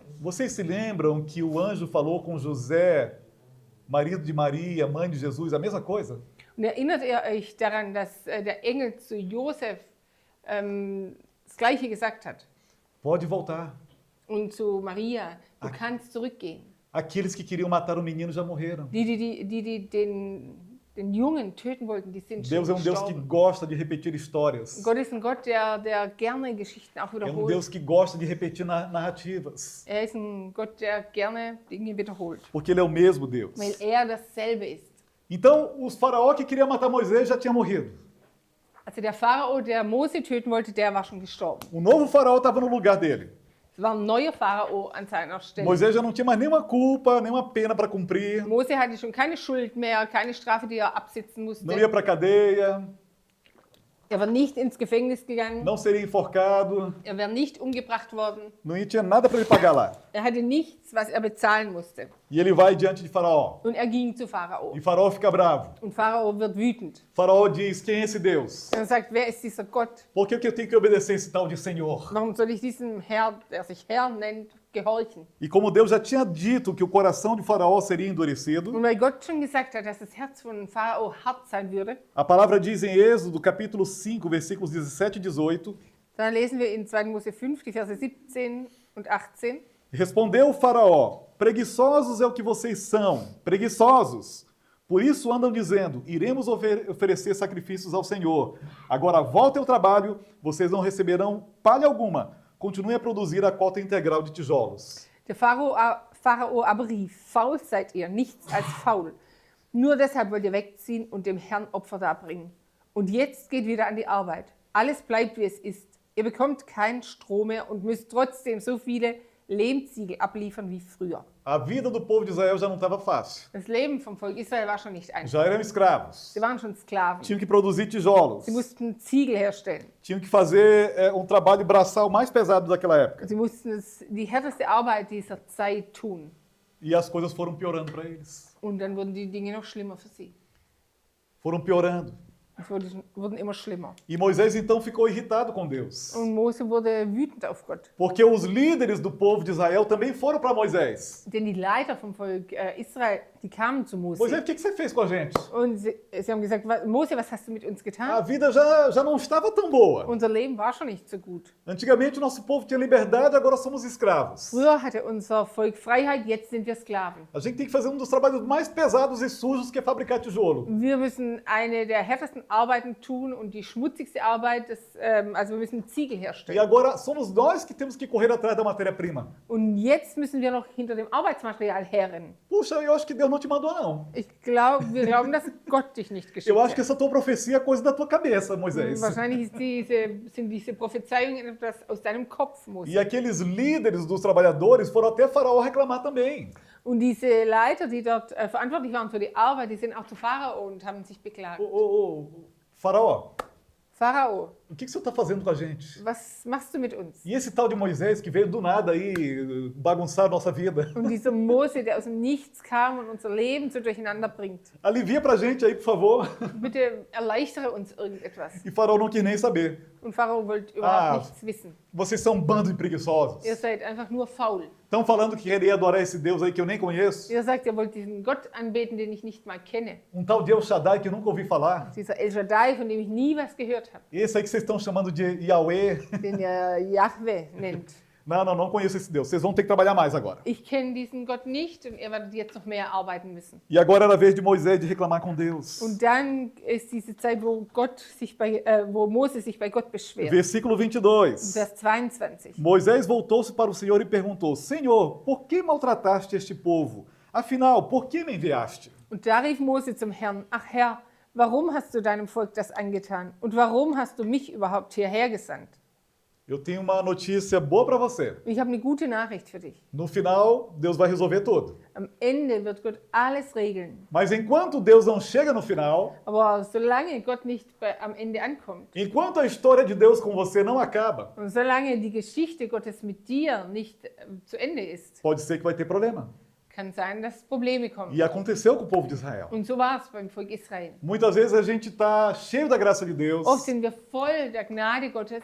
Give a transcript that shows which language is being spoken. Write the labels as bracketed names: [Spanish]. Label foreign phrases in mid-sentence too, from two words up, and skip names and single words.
[Portuguese] Vocês se lembram que o anjo falou com José, marido de Maria, mãe de Jesus, a mesma coisa? [German] Und erinnert ihr euch daran, dass der Engel zu Josef das Gleiche gesagt hat? [Portuguese] Pode voltar. [German] Und zu Maria, du kannst zurückgehen. [Portuguese] Aqueles que queriam matar o menino já morreram. [German] Die den Jungen töten wollten, die sind [Portuguese] Deus é [German] schon [Portuguese] um Deus que [German] gestorben. [Portuguese] gosta de repetir histórias. [German] Gott ist ein Gott, der gerne Geschichten auch [Portuguese] É um [German] wiederholt. [Portuguese] Deus que gosta de repetir narrativas. [German] Er ist ein Gott, der gerne Dinge wiederholt, [Portuguese] Porque Ele é o mesmo Deus. [German] weil er dasselbe ist. [Portuguese] Então, os faraó que queria matar Moisés já tinha morrido. [German] Also der Pharao, der Mose töten wollte, der war schon gestorben. [Portuguese] O novo faraó estava no lugar dele. [German] Es war ein neuer Pharao an seiner Stelle. [Portuguese] Moisés já não tinha mais nenhuma culpa, nenhuma pena para cumprir. [German] Mose hatte schon keine Schuld mehr, keine Strafe, die er absitzen musste. [Portuguese] Não ia para a cadeia, [German] Er war nicht ins Gefängnis gegangen. [Portuguese] não seria enforcado, [German] Er wäre nicht umgebracht worden. [Portuguese] não tinha nada para ele pagar lá. [German] Er hatte nichts, was er bezahlen musste. [Portuguese] E ele vai diante de Faraó. [German] Und er ging zu Pharao. [Portuguese] E Faraó fica bravo. [German] Und Pharao wird wütend. [Portuguese] Faraó diz: quem é esse Deus? [German] Er sagt, wer ist dieser Gott? [Portuguese] Por que eu tenho que obedecer esse tal de Senhor? [German] Warum soll ich diesem Herr, der sich Herr nennt, gehorchen? [Portuguese] E como Deus já tinha dito que o coração de Faraó seria endurecido, [German] Und weil Gott schon gesagt hat, dass das Herz von Pharao hart sein würde, [Portuguese] a palavra diz em Êxodo, capítulo 5, versículos 17 e 18, [German] dann lesen wir in 2. Mose 5, die Verse 17 und 18. [Portuguese] respondeu o Faraó: preguiçosos é o que vocês são, preguiçosos. Por isso andam dizendo, iremos oferecer sacrifícios ao Senhor. Agora voltem ao trabalho, vocês não receberão palha alguma. Continuem a produzir a cota integral de tijolos. [German] Der Pharao aber rief, faul seid ihr, nichts als faul. Nur deshalb wollt ihr wegziehen und dem Herrn Opfer darbringen. Und jetzt geht wieder an die Arbeit. Alles bleibt, wie es ist. Ihr bekommt keinen Stroh mehr und müsst trotzdem so viele Lehmziegel abliefern wie früher. [Portuguese] A vida do povo de Israel já não estava fácil. [German] Das Leben vom Volk Israel war schon nicht einfach. [Portuguese] Já eram escravos. [German] Sie waren schon Sklaven. [Portuguese] Tinham que produzir tijolos. [German] Sie mussten Ziegel herstellen. [Portuguese] Tinham que fazer trabalho braçal mais pesado daquela época. [German] Sie mussten die härteste Arbeit dieser Zeit tun. [Portuguese] E as coisas foram piorando para eles. [German] Und dann wurden die Dinge noch schlimmer für sie. [Portuguese] Foram piorando. [German] Es wurden immer schlimmer. [Portuguese] E Moisés então ficou irritado com Deus. [German] Und Mose wurde wütend auf Gott. [Portuguese] Porque os líderes do povo de Israel também foram para Moisés. [German] Denn die Leiter vom Volk Israel, die kamen zu Mose. [Portuguese] Moisés, o que você fez com a gente? [German] Und sie haben gesagt, Mose, was hast du mit uns [Portuguese] A [German] getan? [Portuguese] vida já não estava tão boa. [German] Unser Leben war schon nicht so gut. [Portuguese] Antigamente o nosso povo tinha liberdade, agora somos escravos. [German] Früher hatte unser Volk Freiheit, jetzt sind wir Sklaven. [Portuguese] A gente tem que fazer um dos trabalhos mais pesados e sujos que é fabricar tijolo. [German] Wir müssen eine der härtesten Arbeiten tun und die schmutzigste Arbeit, also wir müssen Ziegel [Portuguese] E [German] herstellen. [Portuguese] agora somos nós que temos que correr atrás da matéria-prima. [German] Und jetzt müssen wir noch hinter dem Arbeitsmaterial herrennen. [Portuguese] Puxa, eu acho que Deus não te mandou, não. [German] Wir glauben, dass Gott dich nicht geschickt [Portuguese] Eu acho que [German] hat. [Portuguese] essa tua profecia é coisa da tua cabeça, Moisés. [German] Wahrscheinlich sind diese Prophezeiungen etwas aus deinem Kopf, Mose. [Portuguese] E aqueles líderes dos trabalhadores foram até Faraó reclamar também. [German] Und diese Leiter, die dort verantwortlich waren für die Arbeit, die sind auch zu Pharao und haben sich beklagt. [Portuguese] Faraó, [German] Pharao, [Portuguese] o que você está fazendo com a gente? [German] was machst du mit uns? [Portuguese] E esse tal de Moisés que veio do nada aí bagunçar a nossa vida? [German] Und dieser Mose, der aus dem Nichts kam und unser Leben so durcheinander bringt. [Portuguese] Alivia pra gente aí, por favor. [German] Bitte erleichtere uns irgendetwas. [Portuguese] E Faraó não quis nem saber. [German] Und Pharao wollte überhaupt Ah. nichts wissen. [Portuguese] Vocês são um bando de preguiçosos. [German] Ihr seid einfach nur faul. [Portuguese] Estão falando que queria adorar esse Deus aí que eu nem conheço? [German] Ihr sagt, ihr wollt diesen Gott anbeten, den ich nicht mal kenne. [Portuguese] Um tal de El Shaddai que eu nunca ouvi falar? [German] Dieser El Shaddai, von dem ich nie was gehört habe. [Portuguese] Esse aí que vocês estão chamando de Yahweh? [German] Den ihr Yahweh nennt. [Portuguese] Não conheço esse Deus. Vocês vão ter que trabalhar mais agora. [German] Ich kenne diesen Gott nicht und ihr werdet jetzt noch mehr arbeiten müssen. [Portuguese] E agora era a vez de Moisés de reclamar com Deus. [German] Und dann ist diese Zeit, wo Mose sich bei Gott beschwert. [Portuguese] Versículo 22. [German] Vers 22. [Portuguese] Moisés voltou-se para o Senhor e perguntou: Senhor, por que maltrataste este povo? Afinal, por que me enviaste? [German] Und da rief Mose zum Herrn, ach Herr, warum hast du deinem Volk das angetan? Und warum hast du mich überhaupt hierher gesandt? [Portuguese] Eu tenho uma notícia boa para você. [German] Ich habe eine gute Nachricht für dich. [Portuguese] No final, Deus vai resolver tudo. [German] Am Ende wird Gott alles regeln. [Portuguese] Mas enquanto Deus não chega no final, [German] Aber solange Gott nicht am Ende ankommt [Portuguese] enquanto a história de Deus com você não acaba, [German] und solange die Geschichte Gottes mit dir nicht zu Ende ist, [Portuguese] pode ser que vai ter problema. [German] kann sein, dass Probleme kommen. [Portuguese] E aconteceu com o povo de Israel. [German] Und so war es beim Volk Israel. [Portuguese] Muitas vezes a gente está cheio da graça de Deus, [German] Oft sind wir voll der Gnade Gottes,